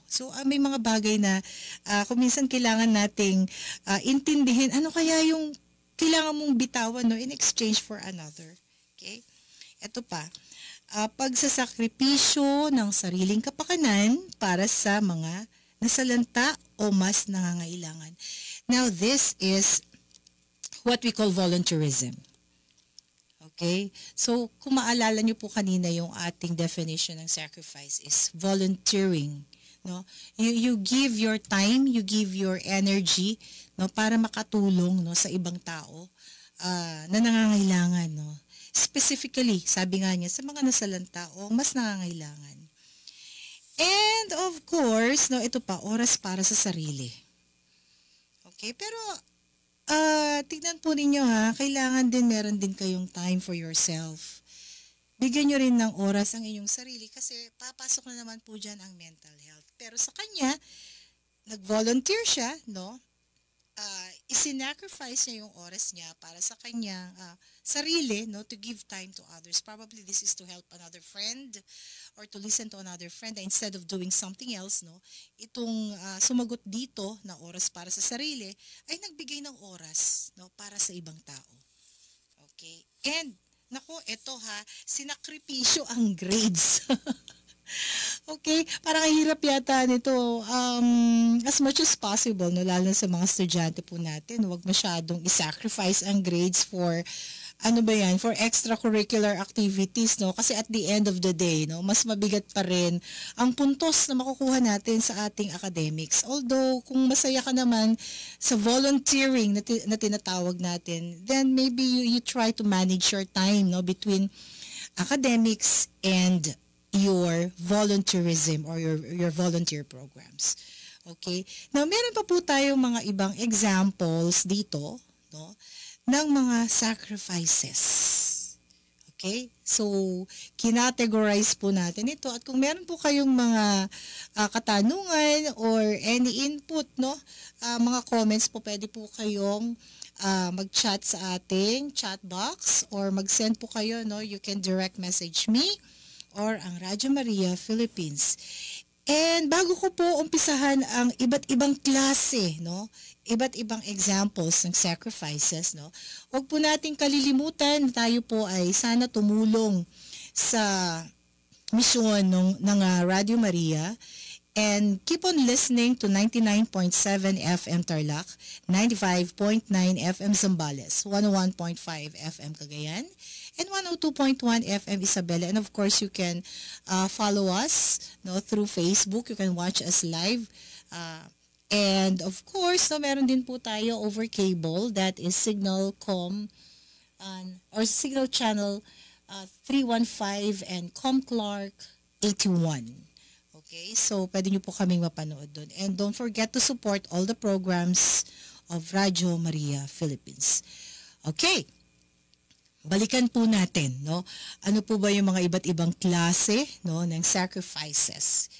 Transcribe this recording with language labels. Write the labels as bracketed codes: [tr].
[tl] So, may mga bagay na kung minsan kailangan nating intindihin, ano kaya yung kailangan mong bitawan, no, [en] in exchange for another. [tl] Okay? Ito pa, pagsasakripisyo ng sariling kapakanan para sa mga nasalanta o mas nangangailangan. [en] Now, this is what we call volunteerism. [tl] Okay? So, kung maalala niyo po kanina yung ating definition ng sacrifice is volunteering. No? [en] You give your time, you give your energy, [tl] no, para makatulong, no, sa ibang tao na nangangailangan, no. Specifically, sabi nga niya, sa mga nasalanta o mas nangangailangan. [en] And of course, [tl] no, ito pa, oras para sa sarili. Okay? Pero tignan po ninyo ha, kailangan din meron din kayong [en] time for yourself. [tl] Bigyan nyo rin ng oras ang inyong sarili kasi papasok na naman po dyan ang mental health. Pero sa kanya, nag-volunteer siya, no? Isinacrifice niya yung oras niya para sa kanyang sarili, no? [en] To give time to others. Probably this is to help another friend or to listen to another friend instead of doing something else, no? [tl] Itong sumagot dito na oras para sa sarili ay nagbigay ng oras, no? Para sa ibang tao. Okay? And nako, eto ha, sinakripisyo ang grades. Okay, parang hirap yata nito. [en] As much as possible, [tl] no, lalo sa mga estudyante po natin, huwag masyadong isacrifice ang grades [en] for for extracurricular activities, [tl] no? Kasi [en] at the end of the day, [tl] no, mas mabigat pa rin ang puntos na makukuha natin sa ating academics. [en] Although [tl] kung masaya ka naman sa volunteering na tinatawag natin, [en] then maybe you try to manage your time, no, between academics and your volunteerism or your volunteer programs. Okay? [tl] Now, meron pa po tayong mga ibang examples dito, no, ng mga sacrifices. Okay? So, kinategorize po natin ito. At kung meron po kayong mga katanungan [en] or any input, [tl] no, mga comments po, pwede po kayong mag-chat sa ating chat box or mag-send po kayo, no, [en] you can direct message me [tl] or ang Radyo Maria Philippines. And bago ko po umpisahan ang iba't ibang klase, no, iba't ibang examples ng sacrifices, no, huwag po nating kalilimutan na tayo po ay sana tumulong sa misyon ng Radyo Maria. [en] And keep on listening to 99.7 FM Tarlac, 95.9 FM Zambales, 101.5 FM Cagayan, and 102.1 FM Isabela. And of course, you can follow us, no, through Facebook. You can watch us live. And of course, no, [tl] meron din po tayo [en] over cable. That is Signal.com or Signal Channel 315 and ComClark 81. [tl] Okay, so pwede nyo po kaming mapanood doon. [en] And don't forget to support all the programs of Radyo Maria Philippines. [tl] Okay, balikan po natin, no? Ano po ba yung mga iba't ibang klase, no, ng sacrifices?